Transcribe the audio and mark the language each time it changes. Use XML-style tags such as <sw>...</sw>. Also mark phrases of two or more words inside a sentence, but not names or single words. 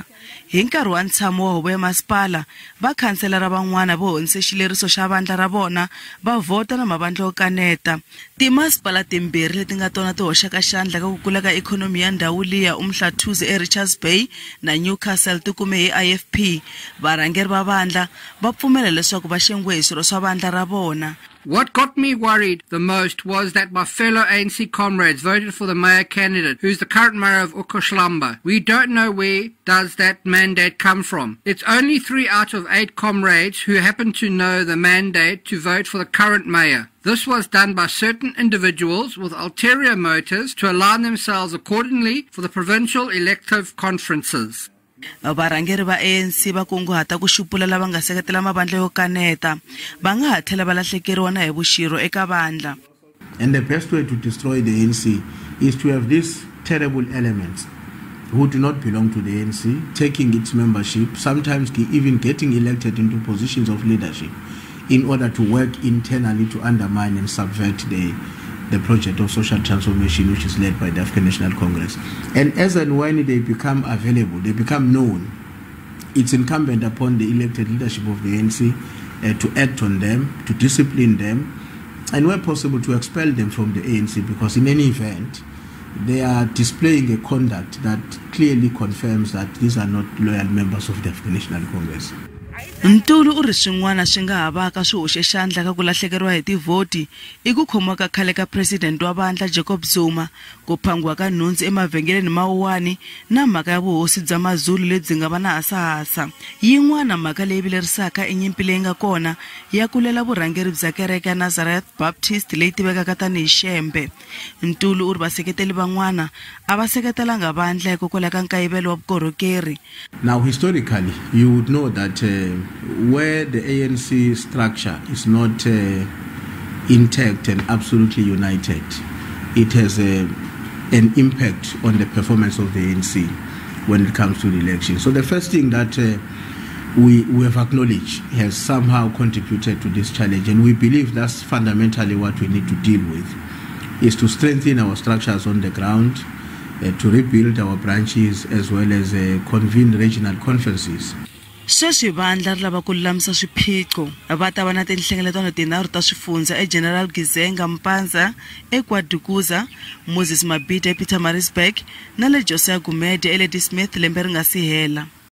<ts>Hi nkarhi wa ntshamo wa huvo ya masipala, vakhanselara van'wana vo honise xileriso xa vandla ra vona va vhota na mavandla yo kaneta. Timasipala timbirhi leti nga tona ti hoxaka xandla ka ku kula ka ikhonomi ya ndhawu liya Umhlathuze eRichards Bay na Newcastle ti kume hi IFP. Varhangeri va vandla va pfumela leswaku va xengiwe hi swirho swa vandla ra vona.</ts> <en>What got me worried the most was that my fellow ANC comrades voted for the mayor candidate, who's the current mayor of Ukhohlamba. We don't know where does that mandate come from. It's only 3 out of 8 comrades who happen to know the mandate to vote for the current mayor. This was done by certain individuals with ulterior motives to align themselves accordingly for the provincial elective conferences.</en> <ts>Varhangeri va ANC va kunguhata ku xupula lava nga seketela mavandla yo kaneta, va nga ha tlhela va lahlekeriwa na hi vuxirho eka vandla.</ts> <en>And the best way to destroy the ANC is to have these terrible elements who do not belong to the ANC taking its membership, sometimes even getting elected into positions of leadership in order to work internally to undermine and subvert the project of social transformation which is led by the African National Congress. And as and when they become available, they become known, it's incumbent upon the elected leadership of the ANC to act on them, to discipline them, and where possible to expel them from the ANC, because in any event, they are displaying a conduct that clearly confirms that these are not loyal members of the African National Congress.</en> <ts>Ntulu u ri swin'wana swi nga havaka swi hoxe xandla ka ku lahlekeriwa hi tivhoti i ku khomiwa ka khale ka president wa vandla Jacob Zuma, ku phangiwa ka nhundzu emavhengeleni mawuwani na mhaka ya vuhosi bya Mazulu lebyi nga va na hasahasa. Yin'wana mhaka leyi vilerisaka i nyimpi leyi nga kona ya ku lela vurhangeri bya kereke ya Nazareth Baptist leyi tivekaka tanihi Xembe. Ntulu u ri vaseketeli van'wana a va seketelanga vandla hikokwalaho ka nkayivelo wa vukorhokeri.</ts> <en>Now historically you would know that where the ANC structure is not intact and absolutely united, it has an impact on the performance of the ANC when it comes to the election. So the first thing that we have acknowledged has somehow contributed to this challenge, and we believe that's fundamentally what we need to deal with, is to strengthen our structures on the ground, to rebuild our branches, as well as convene regional conferences.</en> <ts>Sweswi vandla ri lava ku lulamisa swiphiqo. Va ta va na tinhlengeletano tinharhu ta swifundza eGeneral Gizenga Mpanza, eKwaDukuza, Moses Mabhida ePietermaritzburg na le Josiah Gumede eLadysmith lembe ri nga si hela.</ts>